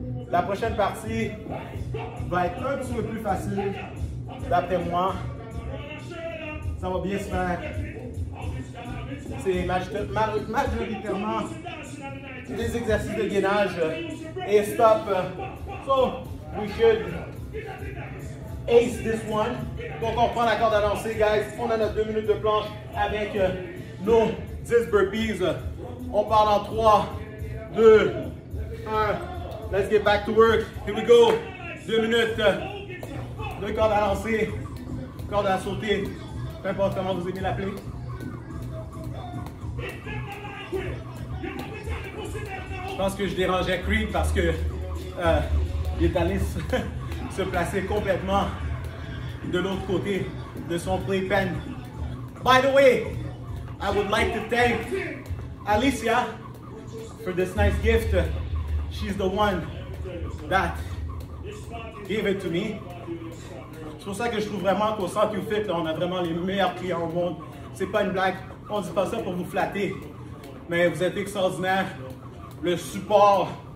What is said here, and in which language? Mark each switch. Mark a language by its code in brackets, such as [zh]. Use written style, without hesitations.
[fr] La prochaine partie va être un petit peu plus facile, d'après moi. Ça va bien se faire. C'est majoritairement des exercices de gainage et stop. [en] So, we should ace this one. [fr] Donc, on prend la corde à lancer, guys. On a notre 2 minutes de planche avec nos 10 burpees. On part en 3, 2, 1. [en] Let's get back to work. Here we go. [fr] 2 minutes de corde à lancer, corde à sauter. Peu importe comment vous aimez l'appeler. Je pense que je dérangeais Creed parce que il est allé se placer complètement de l'autre côté de son playpen. [en] By the way, I would like to thank Alicia for this nice gift. She's the one that gave it to me. [fr] C'est pour ça que je trouve vraiment qu'au Centre YouFit, on a vraiment les meilleurs clients au monde. C'est pas une blague, on dit pas ça pour vous flatter, mais vous êtes extraordinaires. Le support